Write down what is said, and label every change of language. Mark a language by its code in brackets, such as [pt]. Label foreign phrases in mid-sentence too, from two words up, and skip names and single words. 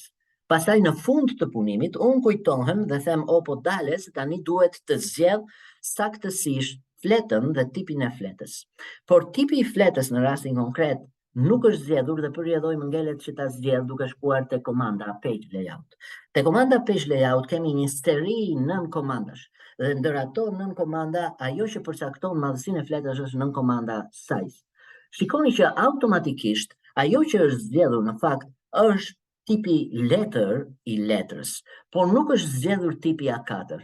[sq] Pastaj në fund të punimit, unë kujtohem dhe them, po dales, tani duhet të zgjedh saktësisht fletën dhe tipin e fletës. Por tipi i fletës në rastin konkret nuk është zgjedhur dhe përjedhoj më ngelet që ta zgjedh duke shkuar te komanda [en] page layout. [sq] Te komanda [en] page layout [sq] kemi një seri 9 komandash. Dhe ndër ato 9 komanda, ajo që përcakton madhësinë e fletës është 9 komanda size. Shikoni që automatikisht ajo që është zgjedhur në fakt është tipi letter i letrës, por nuk është zgjedhur tipi A4.